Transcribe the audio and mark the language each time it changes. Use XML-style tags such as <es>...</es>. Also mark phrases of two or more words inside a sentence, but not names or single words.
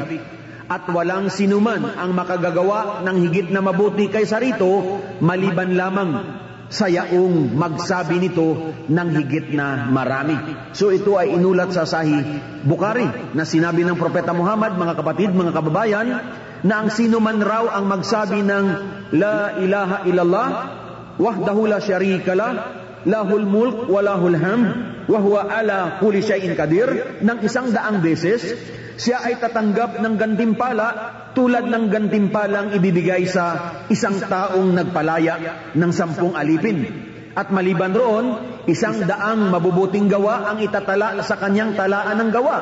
<tl>At walang sinuman ang makagagawa ng higit na mabuti kaysa rito maliban lamang sa yaong magsabi nito ng higit na marami. So ito ay inulat sa Sahih Bukhari na sinabi ng Propeta Muhammad, mga kapatid, mga kababayan, na ang sinuman raw ang magsabi ng</tl> <ar>لا إله إلا الله وحده لا شريك له، له الملك وله الحمد وهو على كل شيء قدير</ar> <tl>ng 100 beses, siya ay tatanggap ng gantimpala tulad ng gantimpalang ibibigay sa isang taong nagpalaya ng 10 alipin. At maliban roon, 100 mabubuting gawa ang itatala sa kanyang talaan ng gawa.</tl>